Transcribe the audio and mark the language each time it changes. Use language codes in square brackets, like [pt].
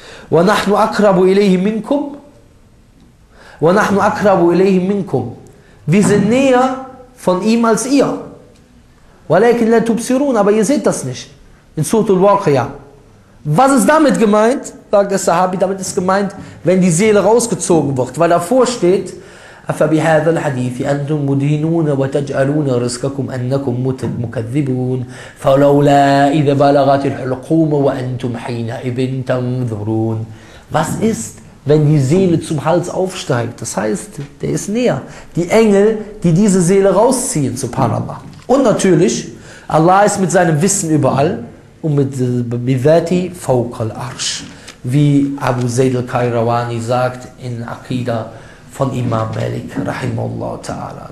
[ar] وَنَحْنُ أَكْرَبُ إِلَيْهِ مِنْكُمْ وَنَحْنُ أَكْرَبُ إِلَيْهِ مِنْكُمْ. [de] Wir sind näher von ihm als ihr. [ar] وَلَكِنْ لَا تُبْصِرُونَ. [de] Aber ihr seht das nicht. In Surah Al-Waqiyah. Was ist damit gemeint? Sagt der Sahabi, damit ist gemeint, wenn die Seele rausgezogen wird. Weil davor steht, [ar] أفبهذا الحديث أنتم مدينون وتجعلون رزقكم أنكم مكذبون فلولا إذا بلغت الحلقوم وأنتم حينئذ تنظرون. [de] Was ist, wenn die Seele zum Hals aufsteigt? Das heißt, der ist näher. Die Engel, die diese Seele rausziehen, subhanallah. Und natürlich, Allah ist mit seinem Wissen überall und mit Bivati [ar] فوق العرش. [de] Wie Abu Zayd al-Kairawani sagt in Aqida von Imam Malik, rahimahullah ta'ala.